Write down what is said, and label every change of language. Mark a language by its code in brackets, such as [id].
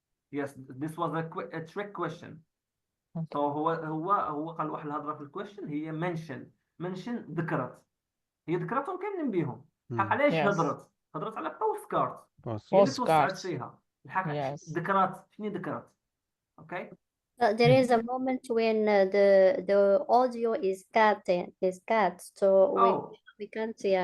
[en] Yes, this was a trick question. So [ar] هو قال واحد الهضره في الكويشن هي منشن ذكرت. هي ذكرتهم كاملين بيهم. الحق علاش هضرت على بوست كارد. هي اللي توسعت فيها. الحق ذكرت شنو ذكرت. اوكي [en] There is a moment when the audio is cut, so we can't